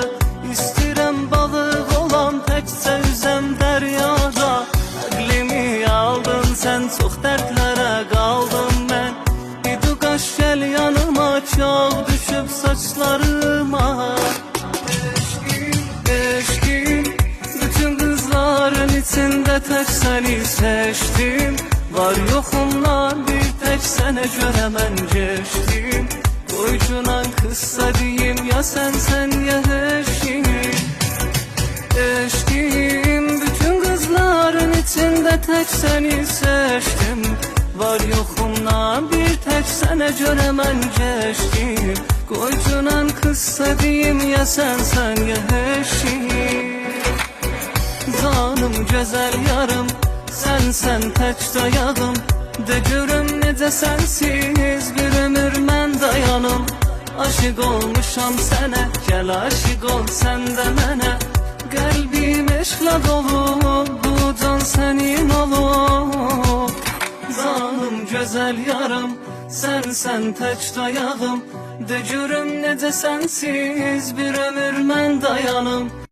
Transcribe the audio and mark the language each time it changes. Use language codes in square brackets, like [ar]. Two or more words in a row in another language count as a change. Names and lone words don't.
[az] İstəyirəm balıq olam, təkcə üzəm dəryada. Əqlimi aldın sən, çox dərdlərə qaldım mən. İdu qaş gəl yanıma, çox düşüb saçlarıma. [tr] Eşkim, bütün kızların içinde tek seni seçtim. [az] Var yoxumdan bir tek sənə görə mən geçtim. Qoycunan qıssa deyim, ya sen ya eşkim. [tr] Eşkim, bütün kızların içinde tek seni seçtim. [az] Var yoxumdan bir tek sənə görə mən geçtim. Qoycunan qıssa deyim, ya sen ya eşkim. [tr] Canım güzel yarım, sen tek dayağım. [az] De görüm necə sensiz bir ömür mən dayanım. Aşık olmuşam sənə, gəl aşık ol sən də mənə. Qəlbim eşqlə dolu, bu can sənin olub. [tr] Canım güzel yarım, sen tek dayağım. [az] De görüm necə sensiz bir ömür mən dayanım.